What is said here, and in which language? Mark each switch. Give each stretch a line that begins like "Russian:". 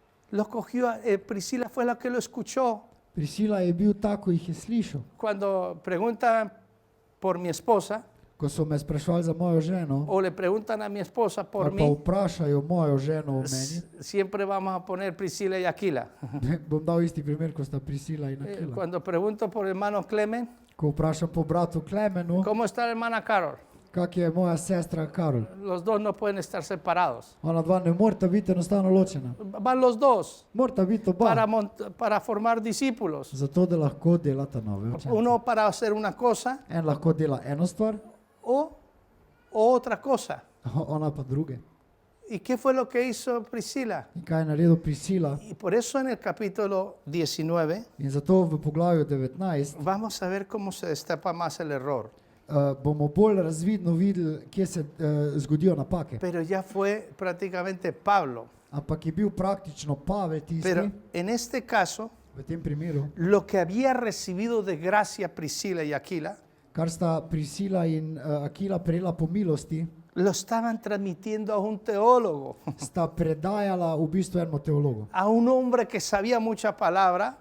Spanish: Lo cogió, Priscila fue la que lo escuchó.
Slovenian: Prisila je bil tako, jih je slišal.
Spanish: Cuando preguntan por mi esposa
Slovenian: Ko so me sprašvali za mojo ženo,
Spanish: o le preguntan a mi esposa por
Slovenian: ali pa
Spanish: mí,
Slovenian: vprašajo mojo ženo o meni,
Spanish: siempre vamos a poner Priscila y Aquila.
Slovenian: bom dal isti primer, ko sta Prisila in Akila.
Spanish: Cuando pregunto por el hermano Clemen,
Slovenian: Ko vprašam po bratu Klemenu,
Spanish: ¿cómo está la hermana Carol?
Slovenian: kak je moja sestra Karol.
Spanish: Los dos no pueden estar separados.
Slovenian: Ona dva ne morata biti enostavno ločena.
Spanish: Van los dos
Slovenian: Morata biti
Spanish: para,
Slovenian: oba,
Spanish: para formar discípulos.
Slovenian: zato da lahko delata nove učence.
Spanish: Uno para hacer una cosa
Slovenian: En lahko dela eno stvar,
Spanish: o otra cosa.
Slovenian: ona pa druge.
Spanish: ¿Y qué fue lo que hizo Priscila?
Slovenian: In kaj je naredil Prisila?
Spanish: Y por eso en el capítulo 19
Slovenian: In zato v poglavju 19
Spanish: vamos a ver cómo se destapa más el error.
Slovenian: bomo bolj razvidno videli, kje se zgodijo napake.
Spanish: Pero ya fue prácticamente Pablo.
Slovenian: Ampak je bil praktično Pavel tisti,
Spanish: Pero en este caso,
Slovenian: v tem primeru,
Spanish: lo que había recibido de gracia Priscila y Aquila,
Slovenian: kar sta Prisila in Akila prejela po milosti,
Spanish: lo estaban transmitiendo a un teólogo,
Slovenian: sta predajala v bistvu enemu teologu.
Spanish: a un hombre que sabía mucha palabra